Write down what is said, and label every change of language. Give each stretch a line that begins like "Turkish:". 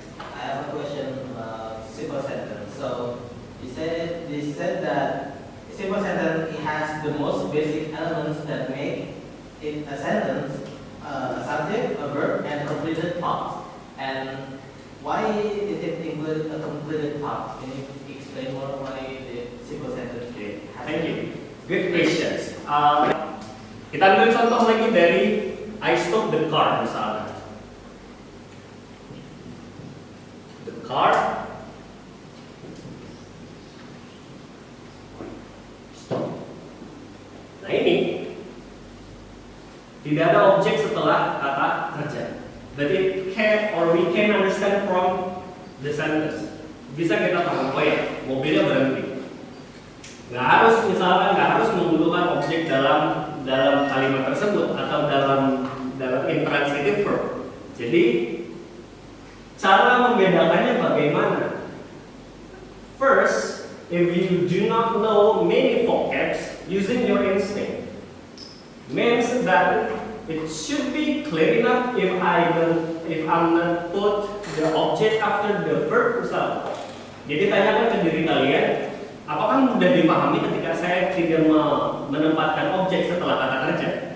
English: I have a question about simple sentence. So you said that simple sentence it has the most basic elements that make it a sentence, a subject, a verb, and completed thought. And why did it include a completed thought? Can you explain more why the simple sentence? Okay. Thank you. Good questions.
Indonesian: Kita ambil contoh lagi dari
English: I stop the car
Indonesian: misalnya.
English: The car stop.
Indonesian: Nah ini tidak ada objek setelah kata kerja.
English: But it can or we can understand from the sentence.
Indonesian: Bisa kita paham, oh ya, mobilnya berhenti. Nggak harus membutuhkan objek dalam kalimat tersebut atau dalam intransitive verb. Jadi cara membedakannya bagaimana?
English: First, if you do not know many vocabs, using your instinct means that it should be clear enough if I'm not put the object after the verb misalnya.
Indonesian: Jadi tanyakan ke diri kalian, apakah mudah dipahami ketika saya tidak menempatkan objek setelah kata kerja?